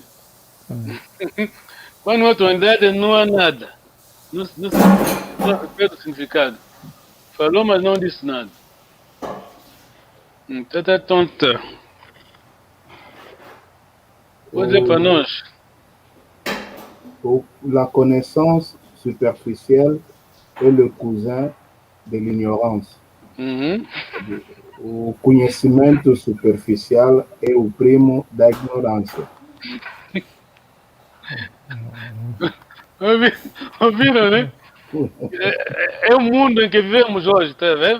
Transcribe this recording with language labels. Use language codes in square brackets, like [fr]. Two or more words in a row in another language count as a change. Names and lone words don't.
[pt] Quando a tonalidade não há nada. Não perde o significado. Falou, mas não disse nada. Tá tonta. Pode dizer para nós. [fr] La connaissance superficielle est le cousin de l'ignorance. [pt] O conhecimento superficial é o primo da ignorância. Ouviram, né? É o mundo em que vivemos hoje, tá vendo?